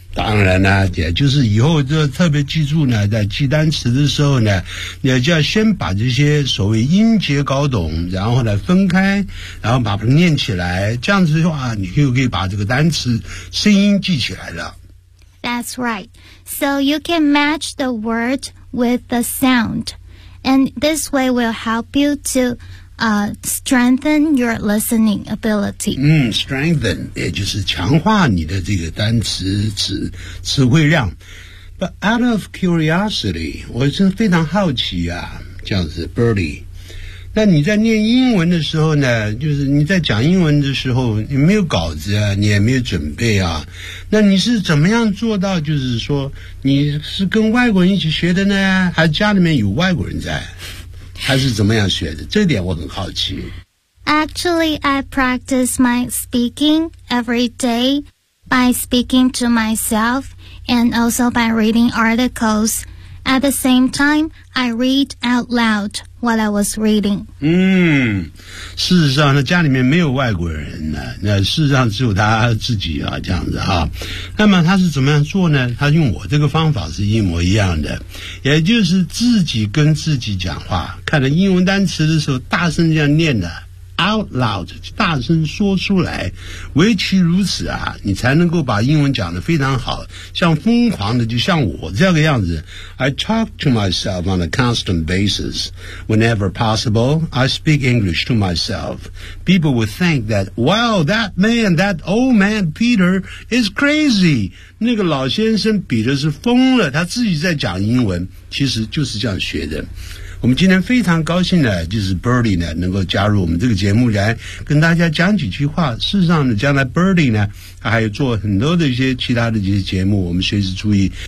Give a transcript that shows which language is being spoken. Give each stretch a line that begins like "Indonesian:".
Chinese: 当然啦、啊、也就是以后就特别记住呢，在记单词的时候呢，你就要先把这些所谓音节搞懂，然后呢分开，然后把它念起来，这样子的话你就可以把这个单词声音记起来了。
English: That's right. So you can match the word with the sound. And this way will help you to、strengthen your listening ability.
Chinese: Strengthen, 也就是强化你的这个单词词汇量。
English: But out of curiosity,
Chinese: 我真非常好奇啊，这样子 Birdie, 那你在念英文的时候呢，就是你在讲英文的时候，你没有稿子啊，你也没有准备啊，那你是怎么样做到，就是说你是跟外国人一起学的呢，还是家里面有外国人在，还是怎么样学的，这点我很好奇。
English: Actually, I practice my speaking every day by speaking to myself and also by reading articles. At the same time, I read out loud what I was reading.
Chinese: 事实上呢，家里面没有外国人呢，那事实上只有他自己啊，这样子啊。那么他是怎么样做呢？他用我这个方法是一模一样的，也就是自己跟自己讲话，看着英文单词的时候大声这样念的
English: out loud，
Chinese: 大声说出来，唯其如此啊，你才能够把英文讲得非常好，像疯狂的，就像我这个样子。
English: I talk to myself on a constant basis. Whenever possible, I speak English to myself. People would think that, wow, that man, that old man Peter is crazy.
Chinese: 那个老先生彼得是疯了，他自己在讲英文，其实就是这样学的。我们今天非常高兴的就是 Birdie 呢能够加入我们这个节目来跟大家讲几句话。事实上呢，将来 Birdie 呢他还有做很多的一些其他的一些节目，我们随时注意。